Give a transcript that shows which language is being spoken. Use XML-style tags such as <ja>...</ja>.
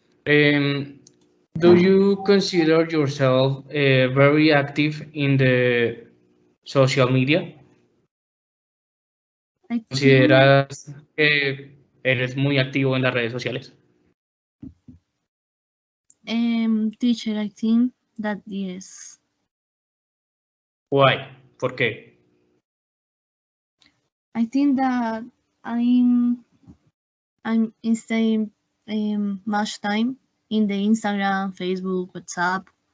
<en>Do you consider yourself very active in the social media? I think,</en> <es>¿Consideras que eres muy activo en las redes sociales?</es> <en>teacher, I think that yes. Why?</en> <es>¿Por qué?</es> <en>I think that I'm I'm staying much time in the Instagram, Facebook, WhatsApp.</en>